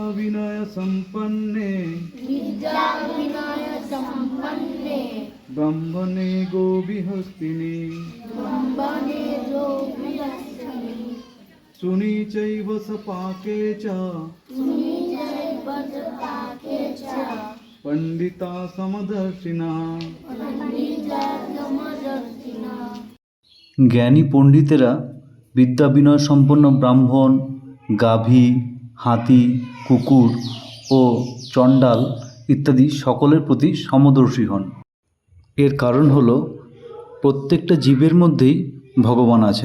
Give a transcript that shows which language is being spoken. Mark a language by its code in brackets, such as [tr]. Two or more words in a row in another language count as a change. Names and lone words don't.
[sa] विनय संपन्ने ब्रह्मणे गोविहस्तिनि सुनी चैव सपाके च पंडिता समदर्शिना। [bn] জ্ঞানী পণ্ডিতেরা বিদ্যা বিনয় সম্পন্ন ব্রাহ্মণ, গাভী, হাতি, কুকুর ও চণ্ডাল ইত্যাদি সকলের প্রতি সমদর্শী হন। এর কারণ হল প্রত্যেকটা জীবের মধ্যেই ভগবান আছেন।